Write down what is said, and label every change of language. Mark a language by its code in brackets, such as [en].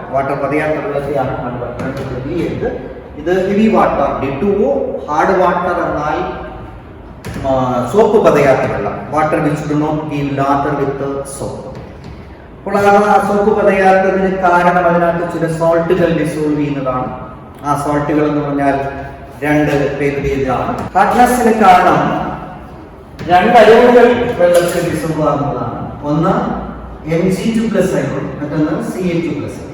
[ml] Water പതയാത്തുള്ളതാണ് hard water. ഇത് heavy water. D2O hard water എന്നാൽ soap പതയാത്ത വെള്ളം. [en] Water which do not give lather with the soap. [ml] അപ്പോൾ ആ soap പതയാത്തതിന് കാരണം അതിനകത്ത് ചില സോൾട്ടുകൾ ഡിസോൾവ് ചെയ്യുന്നതാണ്. ആ സോൾട്ടുകൾ എന്ന് പറഞ്ഞാൽ രണ്ട് പേരുടേതാണ്. ഹാർഡ്നെസ്സിന് കാരണം രണ്ട് അയോണുകൾ വെള്ളത്തിൽ ഡിസോൾവ് ആകുന്നതാണ്. ഒന്ന് Mg2+ അയോൺ, മറ്റൊന്ന് Ca2+.